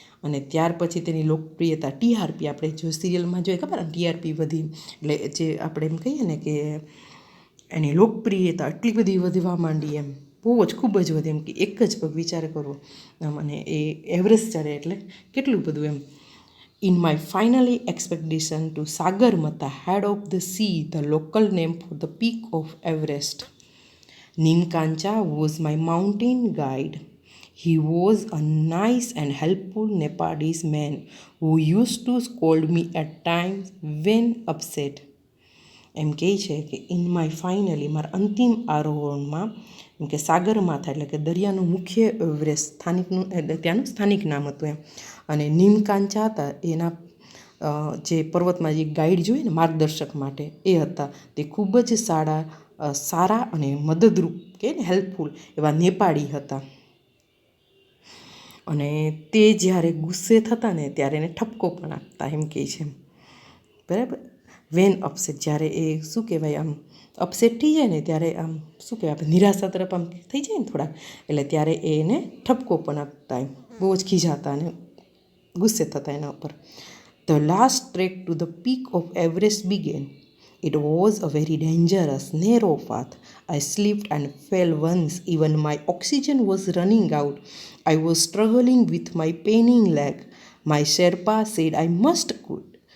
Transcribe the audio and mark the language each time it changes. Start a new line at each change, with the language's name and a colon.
Gujarati: અને ત્યાર પછી તેની લોકપ્રિયતા ટીઆરપી, આપણે જો સિરિયલમાં જોઈએ ખબર ટીઆરપી વધી, એટલે જે આપણે એમ કહીએ ને કે એની લોકપ્રિયતા એટલી બધી વધવા માંડી એમ, બહુ જ ખૂબ જ વધે એમ કે એક જ પગ વિચાર કરવો. અને એ એવરેસ્ટ ચડે એટલે કેટલું બધું એમ.
English: In my finally expedition to Sagarmatha, head of the sea, the local name for the peak of Everest, Nimkancha was my mountain guide. He was a nice and helpful Nepalese man who used to scold me at times when upset.
Gujarati: એમ કહે છે કે
English: in my finally,
Gujarati: મારા અંતિમ આરોહણમાં એમ કે સાગરમાથા એટલે કે દરિયાનું મુખ્ય Everest સ્થાનિકનું, એટલે ત્યાંનું સ્થાનિક નામ હતું એમ. અને નીમકાંચા હતા એના જે પર્વતમાં જે ગાઈડ જોઈએ ને માર્ગદર્શક માટે એ હતા. તે ખૂબ જ સારા અને મદદરૂપ કે ને હેલ્પફુલ એવા નેપાળી હતા. અને તે જ્યારે ગુસ્સે થતા ને ત્યારે એને ઠપકો પણ આપતા એમ કહે છે, બરાબર.
English: when upset,
Gujarati: જ્યારે એ શું કહેવાય આમ અપસેટ થઈ જાય ને ત્યારે આમ શું કહેવાય આપણે નિરાશા તરફ આમ થઈ જાય ને થોડાક, એટલે ત્યારે એને ઠપકો પણ આપતા એમ, બહુ જ ખીજાતા અને ગુસ્સે થતા એના ઉપર.
English: The last trek to the peak of Everest began. It was a very dangerous, narrow path. I slipped and fell once. Even my oxygen was running out. I was struggling with my paining leg. My Sherpa said I must quit,